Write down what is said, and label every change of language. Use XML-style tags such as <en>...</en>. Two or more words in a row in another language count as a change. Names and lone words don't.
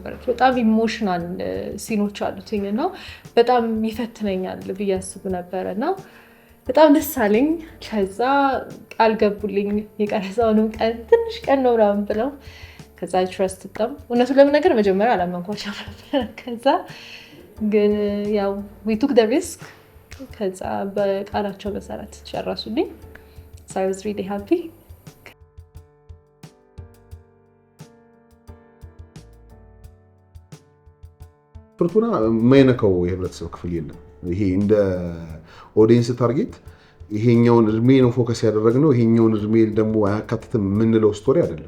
<am>በጣም ኢሞሽናል ሲኖች አሉትኝ እና በጣም ይፈትነኛል ብዬ አስብ ነበረና በጣም ደስ አለኝ። ከዛ ቃል ገቡልኝ የቀረጻውንም ቀን ትንሽ ቀን ነው ምናምን ብለው ከዛ</am> <en>trust them</en> <am>እውነቱን ለመናገር መጀመሪያ አላመንኳቸው ነበር። ከዛ ግን ያው</am> <en>we took the risk</en> <am>ከዛ በቃላቸው መሰረት ጨረሱልኝ።</am> <en>So I was really happy.</en> <am>ፍርቱና የማይነካው የህብረተሰብ ክፍል የለም። ይሄ እንደ</am> <en>audience target</en> <am>ይሄኛውን እድሜ ነው ፎከስ ያደረግነው፣ ይሄኛውን እድሜ ደግሞ አያካትትም የምንለው ስቶሪ አይደለም።</am>